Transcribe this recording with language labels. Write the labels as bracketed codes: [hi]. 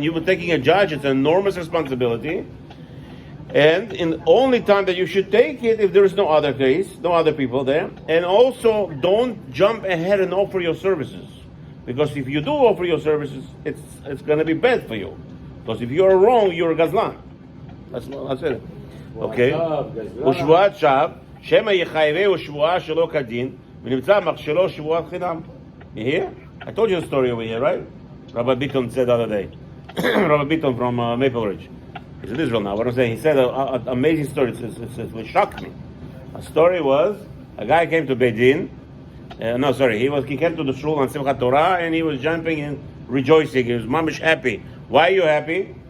[en] When you're taking a judge, it's an enormous responsibility, and in the only time that you should take it if there is no other case, no other people there, and also don't jump ahead and offer your services, because if you do offer your services, it's going to be bad for you. Because if you're wrong, you're a gazlan. That's it. Okay. [he] ושבועת שווא, שמא יחייבהו שבועה שלא כדין, ונמצא מכשילו שבועת חינם. [en] You hear? I told you the story over here, right? Rabbi Bitton said the other day. Rabbi Bitton from Maple Ridge. He's in Israel now. What I'm saying, he said an amazing story. It shocked me. A story was, a guy came to Beit Din. He came to the shul on Simchat Torah and he was jumping and rejoicing. He was mamish happy. Why are you happy?